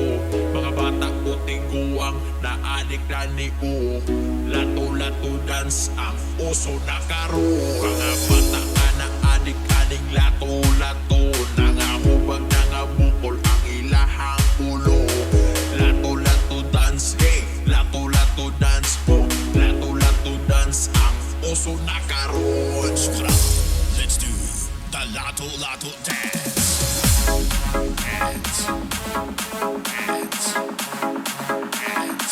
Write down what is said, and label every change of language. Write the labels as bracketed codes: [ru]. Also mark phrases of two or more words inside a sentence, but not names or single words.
[ceb] Mga bata puting guwang na adik na ni U. Lato-lato dance ang uso na karo. Mga bata ka na adik-adik lato-lato. Nangahubag nangabukol ang ilahang ulo. Lato-lato dance, hey, lato-lato dance po. Lato-lato dance ang uso na karo. [en] Let's do the Lato Lato dance. Dance, dance, dance.